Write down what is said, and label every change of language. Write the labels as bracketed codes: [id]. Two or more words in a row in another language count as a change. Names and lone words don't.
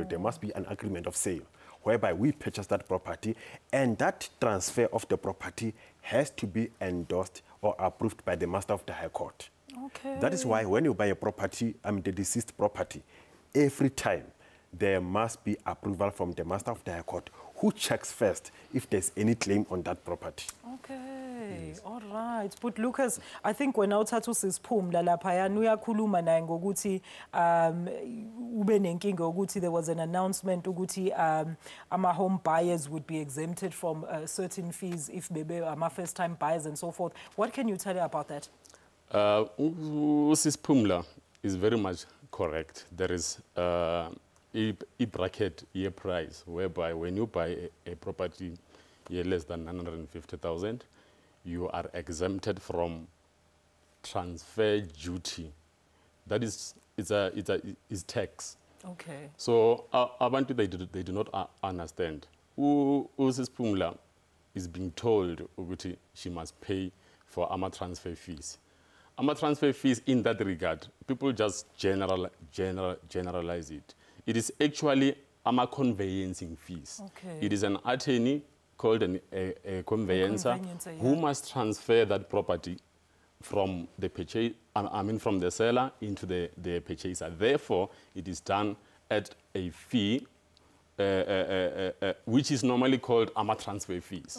[en] There must be an agreement of sale whereby we purchase that property, and that transfer of the property has to be endorsed or approved by the Master of the High Court. Okay. That is why when you buy a property, the deceased property, every time there must be approval from the Master of the High Court, who checks first if there's any claim on that property. Okay, yes. All right. But Lucas, I think when [zu] awuthatha usisiphumla laphayana uyakhuluma naye ngokuthi ube nenkinga ukuthi [en] there was an announcement ukuthi home buyers would be exempted from certain fees if bebe first time buyers and so forth. What can you tell me about that? Usisiphumla is very much correct. There is a bracket year price whereby when you buy a property less than 950,000, you are exempted from transfer duty. That is tax. Okay. So abantu they do not understand. Usisiphumla is being told ukuthi she must pay for AMA transfer fees. AMA transfer fees in that regard, people just generalize it. It is actually AMA conveyancing fees. Okay. It is an attorney called a conveyancer who must transfer that property from the purchase, from the seller into the purchaser. Therefore, it is done at a fee which is normally called AMA transfer fees.